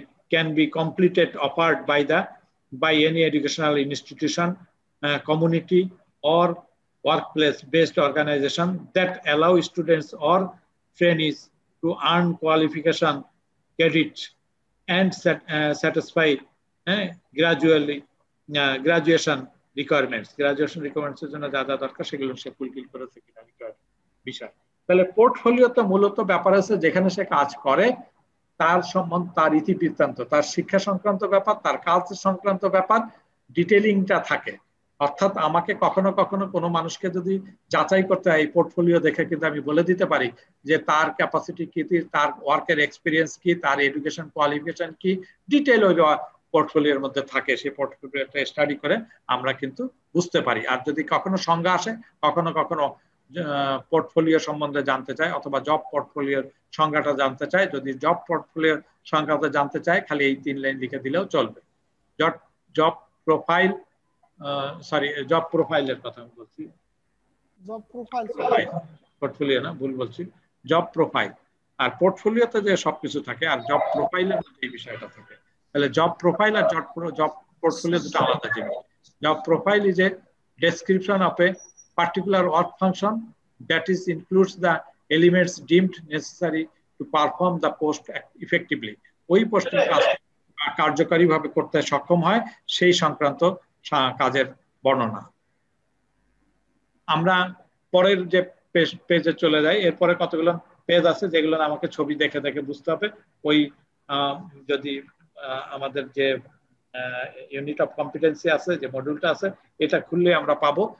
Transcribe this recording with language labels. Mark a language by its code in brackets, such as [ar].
[en] can be completed, offered by any educational institution, community, or workplace-based organization that allow students or trainees to earn qualification credit and satisfy graduation requirements. Graduation requirements [bn] এর জন্য যা যা দরকার সেগুলো সে fulfil করেছে কিনা বিষয়। তাহলে পোর্টফোলিওতে মূলত ব্যাপার আছে যেখানে সে কাজ করে তার সম্বন্ধে, তার ইতিবৃত্তান্ত, তার শিক্ষা সংক্রান্ত ব্যাপার, তার কাজ সংক্রান্ত ব্যাপার, ডিটেইলিংটা থাকে। অর্থাৎ আমাকে কখনো কখনো কোনো মানুষকে যদি যাচাই করতে হয়, এই পোর্টফোলিও দেখে কিন্তু আমি বলে দিতে পারি যে তার ক্যাপাসিটি কি, তার ওয়ার্কের এক্সপিরিয়েন্স কি, তার এডুকেশন কোয়ালিফিকেশন কি, ডিটেইল ওই পোর্টফোলিওর মধ্যে থাকে। সেই পোর্টফোলিওটা স্টাডি করে আমরা কিন্তু বুঝতে পারি। আর যদি কখনো সংজ্ঞা আসে, কখনো কখনো পোর্টফোলিও সম্বন্ধে জানতে চায় অথবা জব পোর্টফোলিওর সংজ্ঞাটা জানতে চায়, যদি জব পোর্টফোলিওর সংজ্ঞাটা জানতে চায় খালি এই 3 লাইন লিখে দিলেও চলবে। জব প্রোফাইল, জব প্রোফাইলের কথা আমি বলছি, জব প্রোফাইল পোর্টফোলিও না, ভুল বলছি, জব প্রোফাইল। আর পোর্টফোলিওতে যে সবকিছু থাকে আর জব প্রোফাইলের মধ্যে এই বিষয়টা থাকে। তাহলে জব প্রোফাইল আর জব পোর্টফোলিও দুটো আলাদা জিনিস। [en] Job profile is a description of a particular work function that is includes the elements deemed necessary to perform the post effectively. [bn] ওই পোস্টের কাজ কার্যকরীভাবে করতে সক্ষম হয় সেই সংক্রান্ত কাজের বর্ণনা। আমরা পরের যে পেজে চলে যাই, এরপরে কতগুলো পেজ আছে যেগুলো আমাকে ছবি দেখে দেখে বুঝতে হবে। ওই যদি আমাদের যে ইউনিট অফ কম্পিটেন্সি আছে, যে মডিউলটা আছে, এটা খুললে আমরা পাবো।